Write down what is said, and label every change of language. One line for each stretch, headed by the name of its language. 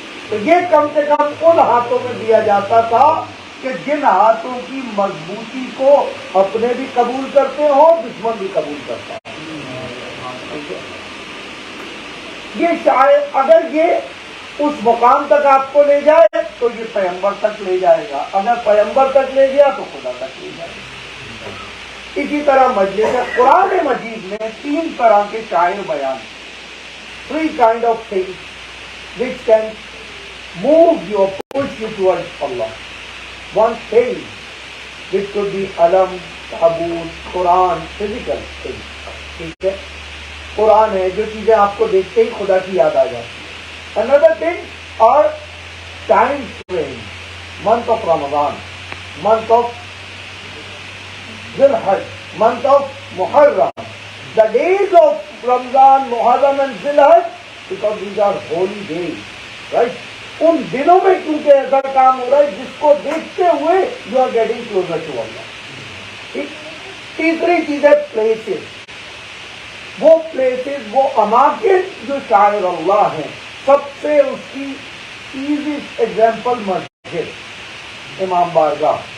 Urdu: تو یہ کم سے کم ان ہاتھوں میں دیا جاتا تھا کہ جن ہاتھوں کی مضبوطی کو اپنے بھی قبول کرتے ہو، دشمن بھی قبول کرتا ہے. یہ شاید اگر یہ اس مقام تک آپ کو لے جائے تو یہ پیغمبر تک لے جائے گا، اگر پیغمبر تک لے گیا تو خدا تک لے جائے گا. اسی طرح مجلس قرآن مجید میں 3 طرح کے شاعر بیان،
English: 3 kind of things which can move you or push you towards Allah. One thing which could be alam, tabut, Quran, physical things.
Urdu: ٹھیک ہے، قرآن ہے، جو چیزیں آپ کو دیکھتے ہی خدا کی یاد آ جاتی.
English: Another thing are time frame, month of Ramadan, month of Dhul-Hajj, month of Muharram, the days of Ramadan, Muharram and Dhul-Hajj, because these are holy days, right?
Urdu: ان دنوں میں کیونکہ ایسا کام ہو رہا ہے جس کو دیکھتے ہوئے
English: You are getting closer to اللہ.
Urdu: تیسری چیز ہے پلیسز، وہ پلیسز، وہ اماکن جو شاعر اللہ ہیں. سب سے اس کی ایزیسٹ ایگزامپل مسجد، امام بارگاہ.